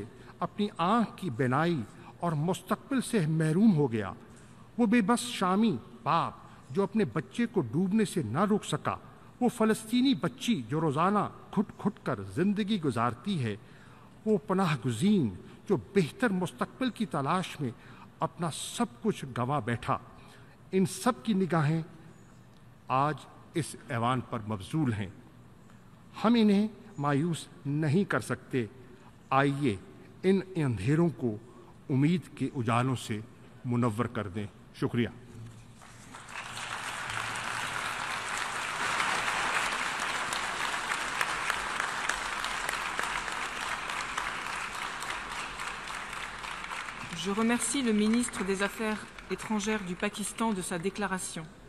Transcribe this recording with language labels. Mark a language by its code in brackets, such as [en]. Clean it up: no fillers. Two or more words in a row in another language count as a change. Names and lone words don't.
[ur] اپنی آنکھ کی بینائی اور مستقبل سے محروم ہو گیا، وہ بے بس شامی باپ جو اپنے بچے کو ڈوبنے سے نہ روک سکا، وہ فلسطینی بچی جو روزانہ گھٹ گھٹ کر زندگی گزارتی ہے، وہ پناہ گزین جو بہتر مستقبل کی تلاش میں اپنا سب کچھ گنوا بیٹھا، ان سب کی نگاہیں آج اس ایوان پر مبذول ہیں. ہم انہیں مایوس نہیں کر سکتے. آئیے ان اندھیروں کو امید کے اجالوں سے منور کر دیں. شکریہ. [fr] Je remercie le ministre des Affaires étrangères du Pakistan de sa déclaration.